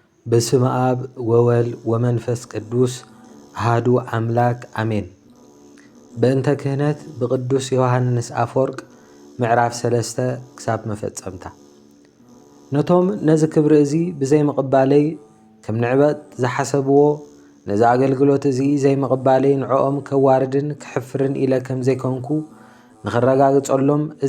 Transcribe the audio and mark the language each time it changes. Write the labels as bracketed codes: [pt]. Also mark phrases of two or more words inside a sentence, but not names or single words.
[gez] በስመ አብ ወወልድ ወመንፈስ ቅዱስ አሐዱ አምላክ አሜን። በእንተ ክህነት በቅዱስ ዮሐንስ አፈወርቅ [ti] ምዕራፍ 3 ክሳብ መፈጸምታ። ነቶም ነዚ ክብሪ እዚ ብዘይ መቕባለይ ከም ንዕበት ዝሓሰብዎ ነዚ ኣገልግሎት እዚ ዘይ መቕባለይ ንዕኦም ከዋርድን ክሕፍርን ኢለ ከም ዘይኮንኩ ንኽረጋግፀሎም እዚ